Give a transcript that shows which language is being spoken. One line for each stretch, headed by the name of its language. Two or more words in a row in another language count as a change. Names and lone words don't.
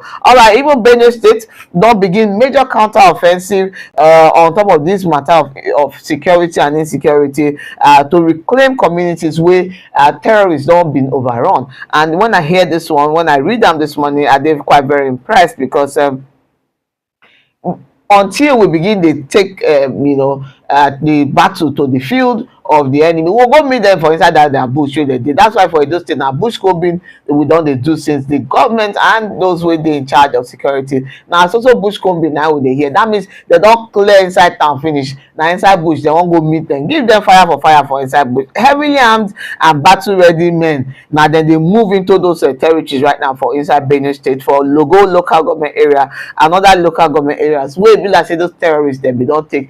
Nigerian Pidgin: All right, even Benue State don begin major counter offensive on top of this matter of security and insecurity, to reclaim communities where terrorists don been overrun. And when I hear this one, when I read them this morning, I dey quite very impressed, because until we begin dey take the battle to the field of the enemy, we'll go meet them for inside that bush wey they did. That's why for Edo State now bush combing we don dey do since the government and those wey dey in charge of security. Now so bush combing now we dey hear. That means they don clear inside town finish. Now inside bush they wan go meet them, give them fire for inside bush. Heavily armed and battle ready men. Now then they move into those territories right now for inside Benue State, for Logo local government area and other local government areas wey be like say those terrorists dem be don take.